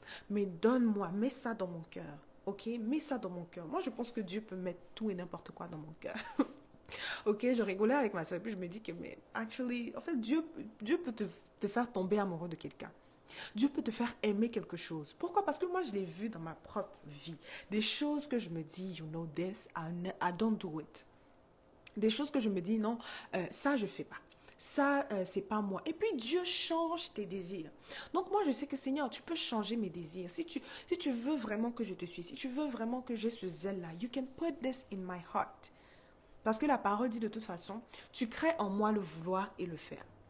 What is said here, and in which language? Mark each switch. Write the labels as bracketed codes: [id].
[fr] Mais donne-moi, mets ça dans mon cœur. Ok, mets ça dans mon cœur. Moi, je pense que Dieu peut mettre tout et n'importe quoi dans mon cœur. Ok, je rigolais avec ma soeur, puis je me dis que, mais actually, en fait, Dieu peut te faire tomber amoureux de quelqu'un. Dieu peut te faire aimer quelque chose. Pourquoi? Parce que moi, je l'ai vu dans ma propre vie. Des choses que je me dis, [en] you know this, I don't do it. [fr] Des choses que je me dis, non, ça, je fais pas. Ça, c'est pas moi. Et puis, Dieu change tes désirs. Donc, moi, je sais que, Seigneur, tu peux changer mes désirs. Si tu veux vraiment que je te suis, si tu veux vraiment que j'ai ce zèle-là, [en] you can put this in my heart. [fr] Parce que la parole dit de toute façon, tu crées en moi le vouloir et le faire.